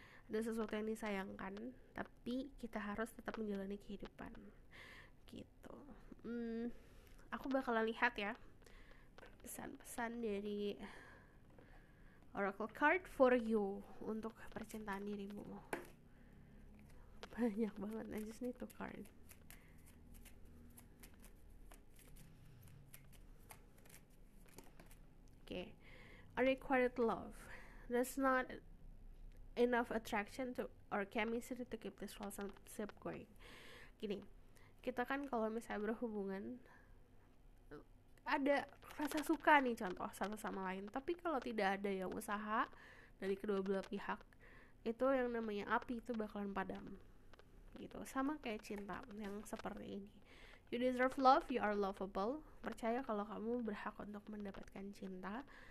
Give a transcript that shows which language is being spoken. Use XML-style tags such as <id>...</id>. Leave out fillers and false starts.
<id>Ada sesuatu yang disayangkan, tapi kita harus tetap menjalani kehidupan gitu. Aku bakalan lihat ya pesan-pesan dari Oracle card for you untuk percintaan dirimu. Banyak banget,</id> <en>I just need to card. Okay, unrequited love. There's not enough attraction to or chemistry to keep this relationship going.</en> <id>Gini, kita kan kalau misalnya berhubungan ada rasa suka nih, contoh satu sama lain, tapi kalau tidak ada yang usaha dari kedua belah pihak, itu yang namanya api itu bakalan padam gitu. Sama kayak cinta yang seperti ini,</id> <en>You deserve love, you are lovable.</en> <id>Percaya kalau kamu berhak untuk mendapatkan cinta.</id>